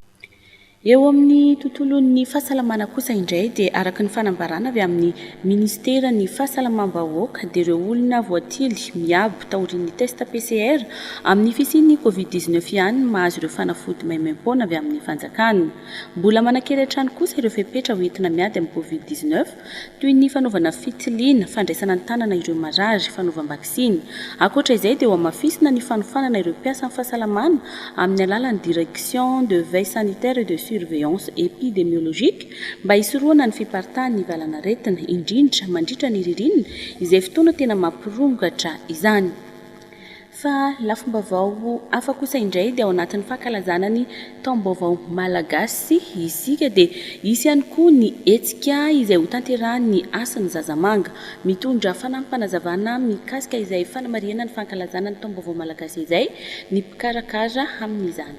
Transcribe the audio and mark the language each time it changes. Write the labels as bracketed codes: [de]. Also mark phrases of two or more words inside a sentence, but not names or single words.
[mg] Eo amin'ny tontolon'ny fahasalamana kosa indray dia araka ny fanambarana avy amin'ny ministera ny fahasalamam-bahoaka dia ireo olona voatily miabo taorian'ny test PCR amin'ny fisian'ny Covid-19 ihany mahazo ireo fanafody maimaimpona avy amin'ny fanjakana. Mbola manakely hatrany kosa ireo fepetra hoentina miady amin'ny Covid-19 toy ny fanaovana fitiliana, fandraisana ny tanana ireo marary, fanaovam-baksiny. Ankoatra izay dia ho amafisina ny fanofanana ireo mpiasa amin'ny fahasalamana amin'ny alalan'ny [fr] direction de veille sanitaire et de surveillance épidémiologique [mg] mba hisoroana ny fiparitahan'ny valanaretina indrindra mandritra ny ririnina izay fotoana tena mampirongatra izany. Fa lafim-baovao hafa kosa indray dia ao anatin'ny fankalazana ny taom-baovao malagasy isika dia isy ihany koa ny hetsika izay ho tanterahan'ny asan'ny Zazamanga mitondra fanampanazavana mikasika izay fanamariana ny fankalazana ny taom-baovao malagasy izay ny mpikarakara amin'izany.